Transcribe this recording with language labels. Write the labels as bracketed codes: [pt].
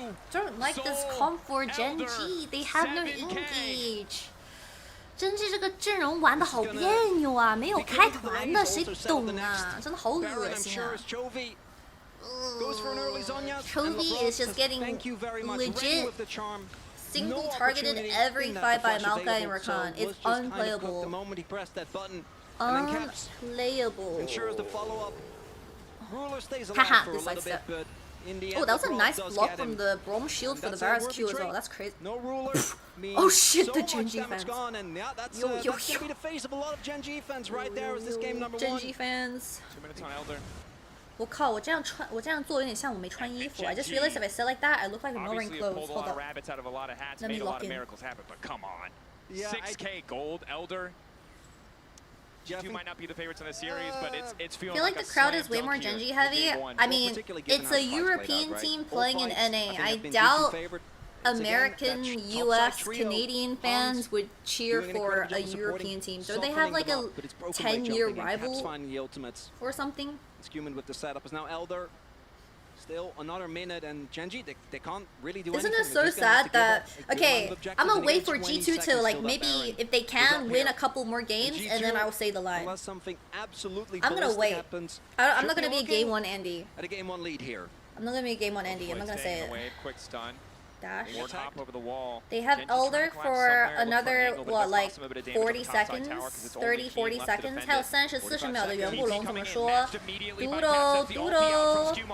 [en] Don't like this comp for Genji. They have no engage. [zh] Genji 这个阵容玩的好别扭啊，没有开团的，谁懂啊？真的好恶心啊！ [en] Goes for an early Zonya. Chovy is just getting legit single targeted every fight by Maokai and Rakan. It's unplayable. The moment he pressed that button, unplayable. Ensures the follow-up. Ruler stays alive for a little bit, but in the end, oh, that was a nice block from the Brom shield for the Varus Q as well. That's crazy. No ruler. Oh shit, the so Genji fans. Gone, and yeah, that's gonna be the face of a lot of Genji fans right there. Is this game number Genji 1? fans. 2 minutes on Elder. [zh] 我靠，我这样做有点像我没穿衣服。 [en] I just realized if I sit like that, I look like I'm not wearing clothes. Hold up. Let me lock in. But come on. 6K gold, Elder. G2 might not be the favorites in the series, but it's feeling I feel like the crowd is way more Genji heavy. I mean, it's a European team playing in NA. I doubt American, US, Canadian fans would cheer for a European team. So they have like a 10-year rival or something. Scumin with the setup is now Elder. Still another minute, and Genji, they can't really do anything. Isn't it so sad that, okay, I'm gonna wait for G2 to like maybe if they can win a couple more games and then I'll say the line. I'm gonna wait. I'm not gonna be a game 1 Andy. At a game 1 lead here. I'm not gonna be a game 1 Andy. I'm not gonna say it. Quick stun. Dash. Over the wall. They have Elder for another what, like 40 seconds, 30, 40 seconds. [zh] 还有30-40秒的圆步龙怎么说 Doodle.